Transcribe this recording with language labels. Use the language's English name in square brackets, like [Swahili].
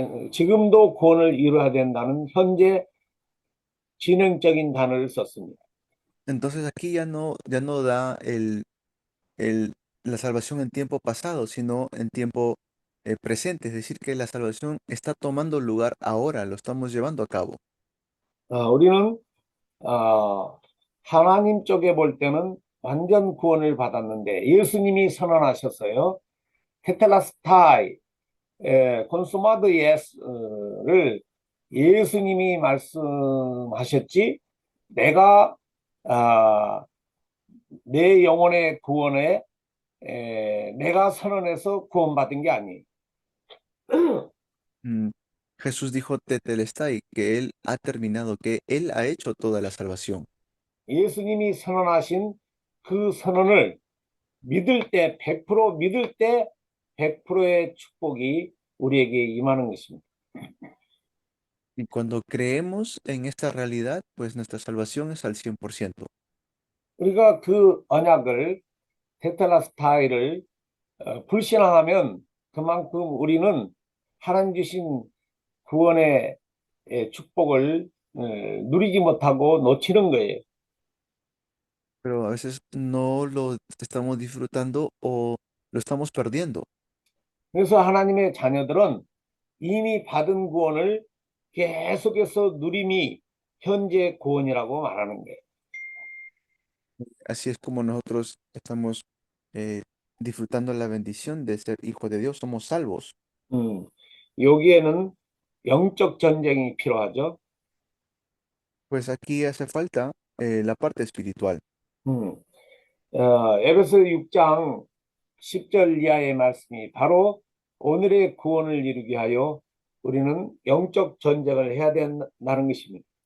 [Korean] 지금도 구원을 이루어야 된다는 현재 진행적인 단어를 썼습니다. [Spanish] Entonces aquí ya no da la salvación en tiempo pasado, sino en tiempo presente. Es decir, que la salvación está tomando lugar ahora, lo estamos llevando a cabo. [Korean] 우리는 하나님 쪽에 볼 때는 완전 구원을 받았는데 예수님이 선언하셨어요. 테텔라스타이, 콘수마드 예스를 예수님이 말씀하셨지 내가 내 영혼의 구원에 내가 선언해서 구원받은 게 아니에요. [Spanish] Jesús dijo Tetelestai, que Él ha terminado, que Él ha hecho toda la salvación. [Korean] 예수님이 선언하신 그 선언을 믿을 때 100% 믿을 때 100%의 축복이 우리에게 임하는 것입니다. [Spanish] Y cuando creemos en esta realidad, pues nuestra salvación es al 100%. [Korean] 우리가 그 언약을 테텔라스타이를 불신앙하면 그만큼 우리는 하나님 주신 구원의 축복을 누리지 못하고 놓치는 거예요. [Spanish] pero a veces no lo estamos disfrutando o lo estamos perdiendo. [Korean] 그래서 하나님의 자녀들은 이미 받은 구원을 계속해서 누림이 현재 구원이라고 말하는 거예요. [Spanish] Así es como nosotros estamos eh, disfrutando la bendición de ser hijos de Dios, somos salvos. [Korean] 여기에는 영적 전쟁이 필요하죠. [Spanish] Pues aquí hace falta la parte espiritual. [Korean] 음, 에베소 6장 10절 이하의 말씀이 바로 오늘의 구원을 이루게 하여 우리는 영적 전쟁을 해야 된다는 것입니다.